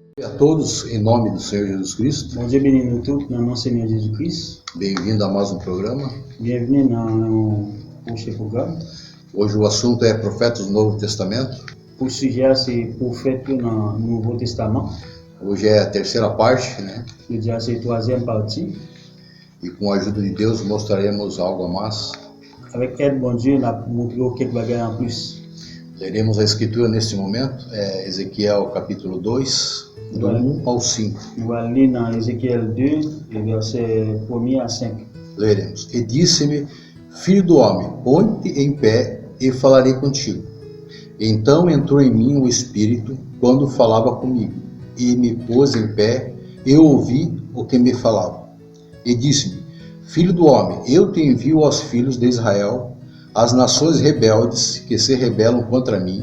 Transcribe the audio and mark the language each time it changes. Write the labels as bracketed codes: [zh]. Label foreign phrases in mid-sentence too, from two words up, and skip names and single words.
[pt] todos em nome do Senhor Jesus Cristo. [fr] Bon Dieu bénit nous tous dans le nom du Seigneur Jésus-Christ. [pt] Bem-vindo a mais um programa. [fr] Bienvenue dans le prochain programme. [pt] Hoje o assunto é Profetas do Novo Testamento. [fr] Pour le sujet, c'est prophète dans le Nouveau Testament. [pt] Hoje é a terceira parte, né? [fr] Je dirais c'est la troisième partie. [pt] E com a ajuda de Deus mostraremos algo a mais. [fr] Avec aide bon Dieu, on a montré quelques bagages en plus. [pt] Leremos a escritura neste momento, Ezequiel capítulo 2, do 1 ao 5. [fr] Nous allons lire dans Ézéchiel 2, les versets 1 à 5. [pt] Leremos. E disse-me, filho do homem, põe-te em pé e falarei contigo. Então entrou em mim o Espírito quando falava comigo, e me pôs em pé, e ouvi o que me falava. E disse-me, filho do homem, eu te envio aos filhos de Israel, as nações rebeldes que se rebelam contra mim.